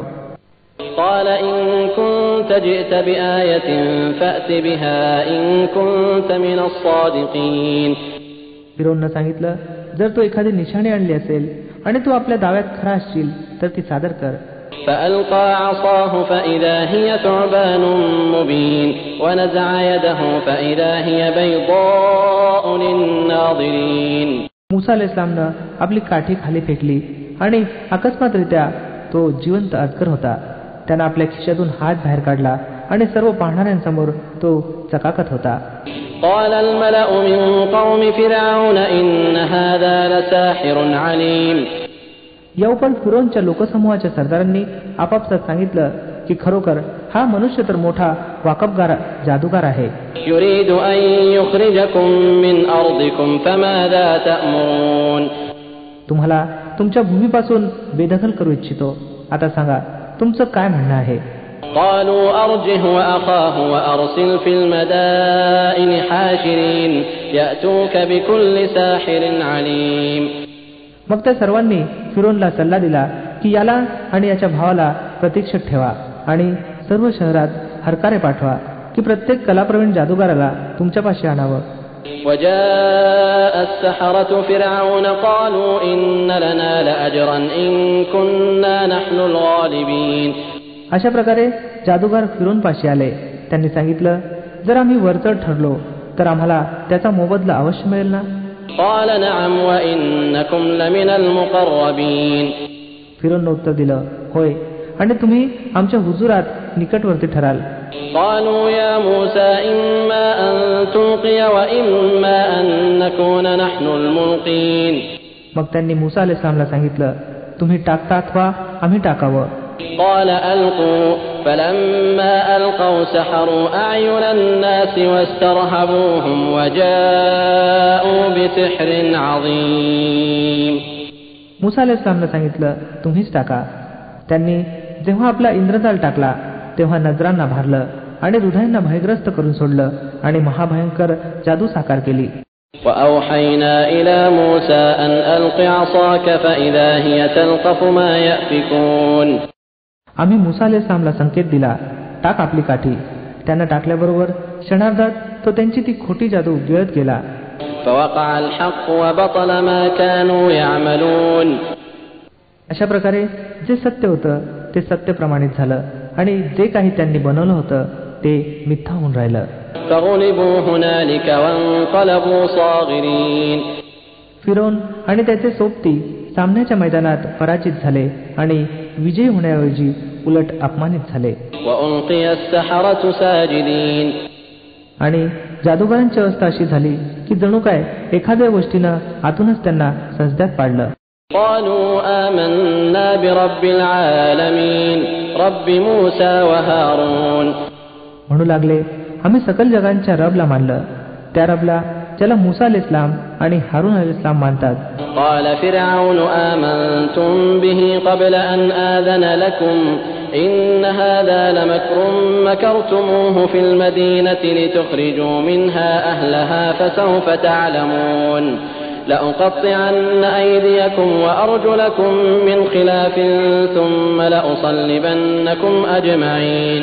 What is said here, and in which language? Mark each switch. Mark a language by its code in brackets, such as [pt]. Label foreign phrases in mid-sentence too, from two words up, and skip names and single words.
[ar] قال إن كنت جئت بآية فأت بها إن كنت من الصادقين. [mr] फिरौननं सांगितलं, जर तू एखादी निशाणी आणली असेल आणि तू आपल्या दाव्यात खरा असशील तर ती सादर कर. [ar] فألقى عصاه فإذا هي ثعبان مبين ونزع يده فإذا هي بيضاء للناظرين. [mr] मुसा अलैहिस्सलामनं आपली काठी खाली फेकली आणि अकस्मातरित्या तो जिवंत अजगर होता. त्यानं आपल्या खिशातून हात बाहेर काढला आणि सर्व पाहणाऱ्यांसमोर तो चकाकत होता. [ar] قال الملأ من قوم فرعون إن هذا لساحر عليم. [mr] या उपरांत फिरौनच्या लोकसमूहाच्या सरदारांनी आपापसात सांगितलं की खरोखर हा मनुष्य तर मोठा वाकबगार जादूगार आहे. [ar] يريد أن يخرجكم من أرضكم فماذا تأمرون. [mr] तुम्हाला तुमच्या भूमीपासून बेदखल करू इच्छितो. आता सांगा तुमचं काय म्हणणं आहे. [ar] قالوا أرجه وأخاه وأرسل في المدائن حاشرين يأتوك بكل ساحر عليم. [mr] मग त्या सर्वांनी फिरौनला सल्ला दिला की याला आणि याच्या भावाला प्रतीक्षेत ठेवा आणि सर्व शहरात हरकारे पाठवा की प्रत्येक कलाप्रवीण जादूगाराला तुमच्यापाशी आणावं. [ar] وجاء السحرة فرعون قالوا إن لنا لأجرا إن كنا نحن الغالبين. [mr] अशा प्रकारे जादूगार फिरौनपाशी आले. त्यांनी सांगितलं, जर आम्ही वरचढ ठरलो तर आम्हाला त्याचा मोबदला अवश्य मिळेल ना. [ar] قال نعم وإنكم لمن المقربين. [mr] फिरौनने उत्तर दिलं, होय, आणि तुम्ही आमच्या हुजुरात निकटवर्ती ठराल. [ar] قالوا يا موسى إما أن تلقي وإما أن نكون نحن الملقين. [mr] मग त्यांनी मूसा अलैहिस्सलामला सांगितलं, तुम्ही टाकता अथवा आम्ही टाकावं. [ar] قال ألقوا فلما ألقوا سحروا أعين الناس واسترهبوهم وجاءوا بسحر عظيم. [mr] मूसा अलैहिस्सलामला सांगितलं, तुम्हीच टाका. त्यांनी जेव्हा आपला इंद्रजाल टाकला तेव्हा नजरांना भारलं आणि हृदयांना भयग्रस्त करून सोडलं आणि महाभयंकर जादू साकार केली. [ar] وأوحينا إلى موسى أن ألق عصاك فإذا هي تلقف ما يأفكون. [mr] आम्ही मूसा अलैहिस्सलामला संकेत दिला, टाक आपली काठी. त्यानं टाकल्याबरोबर क्षणार्धात तो त्यांची ती खोटी जादू गिळत गेला. [ar] فوقع الحق وبطل ما كانوا يعملون. [mr] अशा प्रकारे जे सत्य होतं ते सत्य प्रमाणित झालं आणि जे काही त्यांनी बनवलं होतं ते मिथ्या होऊन राहिलं. [ar] فغلبوا هنالك وانقلبوا صاغرين. [mr] फिरौन आणि त्याचे सोबती सामन्याच्या मैदानात पराजित झाले आणि विजयी होण्याऐवजी उलट अपमानित झाले. [ar] وألقي السحرة ساجدين. [mr] आणि जादूगारांची अवस्था अशी झाली की जणू काय एखाद्या गोष्टीनं आतूनच त्यांना सजद्यात पाडलं. [ar] قالوا آمنا برب العالمين رب موسى وهارون. [mr] म्हणू लागले, आम्ही सकल जगांच्या रबला मानलं, त्या रबला ज्याला मूसा अलैहिस्सलाम आणि हारून अलैहिस्सलाम मानतात. [ar] قال فرعون آمنتم به قبل أن آذن لكم إن هذا لمكر مكرتموه في المدينة لتخرجوا منها أهلها فسوف تعلمون لأقطعن أيديكم وأرجلكم من خلاف ثم لأصلبنكم أجمعين.